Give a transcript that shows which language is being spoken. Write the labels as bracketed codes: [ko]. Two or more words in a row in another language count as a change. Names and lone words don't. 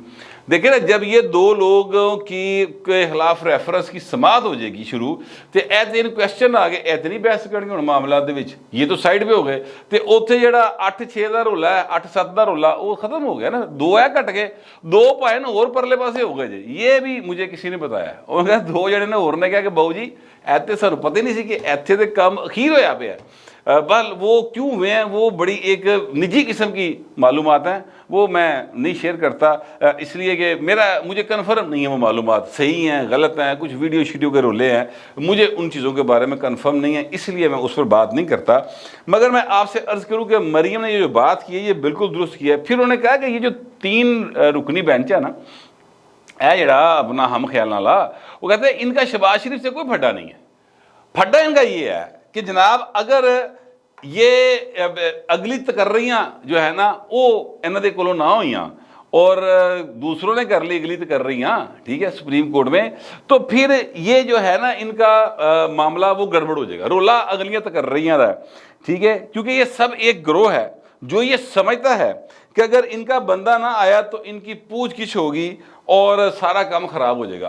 [ur] دیکھیں نا، جب یہ دو لوگوں کے خلاف ریفرنس کی سماعت ہو جائے گی شروع، تو ایتن کوشچن آ گئے، [pa] ایتنی بحث کرنی ہوں معاملات دے وچ، [ur] یہ تو سائڈ پہ ہو گئے. تو اتنے جہاں 8-6 کا رولا ہے، 8-7 کا رولا، وہ ختم ہو گیا نا. 2 ہے کٹ گئے، 2 پائے نا اور پرلے پاسے ہو گئے جی. یہ بھی مجھے کسی نے بتایا، انہوں نے کہا 2 جنے نے اور نے کہا کہ [pa] باؤ جی ایتھے سانو پتہ ہی نہیں سی کہ ایتھے دے کام اخیر ہویا پیا ہے. [ur] بل وہ کیوں ہوئے ہیں وہ بڑی ایک نجی قسم کی معلومات ہیں، وہ میں نہیں شیئر کرتا اس لیے کہ مجھے کنفرم نہیں ہے وہ معلومات صحیح ہیں غلط ہیں، کچھ ویڈیو شیڈیو کے رولے ہیں، مجھے ان چیزوں کے بارے میں کنفرم نہیں ہے، اس لیے میں اس پر بات نہیں کرتا. مگر میں آپ سے عرض کروں کہ مریم نے یہ جو بات کی ہے یہ بالکل درست کی ہے. پھر انہوں نے کہا کہ یہ جو 3 رکنی بینچ ہے نا، [pa] اے جڑا اپنا ہم خیال نالا، [ur] وہ کہتے ہیں ان کا شہباز شریف سے کوئی پھڈا نہیں ہے. پھڈا ان کا یہ ہے کہ جناب اگر یہ اگلی تقرریاں جو ہے نا وہ [pa] انہوں دے کولوں نہ ہوئیاں [ur] اور دوسروں نے کر لی اگلی تقرریاں، ٹھیک ہے، سپریم کورٹ میں، تو پھر یہ جو ہے نا ان کا معاملہ وہ گڑبڑ ہو جائے گا، [pa] رولا اگلیاں تقرریاں دا، [ur] ٹھیک ہے. کیونکہ یہ سب ایک گروہ ہے جو یہ سمجھتا ہے کہ اگر ان کا بندہ نہ آیا تو ان کی پوچھ گچھ ہوگی اور سارا کام خراب ہو جائے گا.